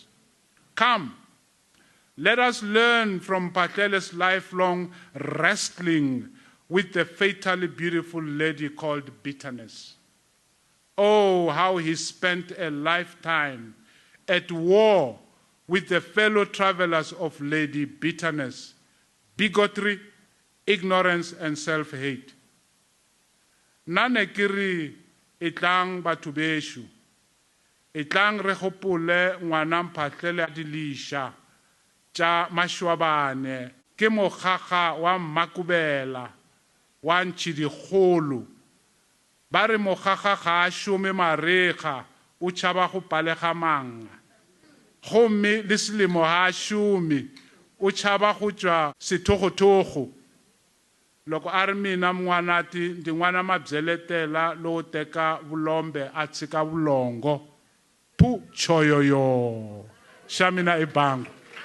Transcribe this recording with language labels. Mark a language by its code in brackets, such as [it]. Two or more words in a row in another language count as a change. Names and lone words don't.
[en] Come, let us learn from Patel's lifelong wrestling with the fatally beautiful lady called bitterness. Oh, how he spent a lifetime at war with the fellow travelers of Lady Bitterness, bigotry, ignorance, and self-hate. [nso] Nane kiri itlang batho beshu, itlang re gopole ngwana Mphahlele dilisha tša mašwabane ke mokgakga wa Mmakubela wa Ntšhidikgolo. Ba re mokgakga ga a šome marega o tšhaba go palega manga. Gomme le selemo ha a šome o tšhaba go tšwa sethogothogo. [ts] Loko a ri mina mngwanati ndi n'wana mabyeletela lowo teka vulombe a tshika vulongo. Pu choyoyo xa mina i bango.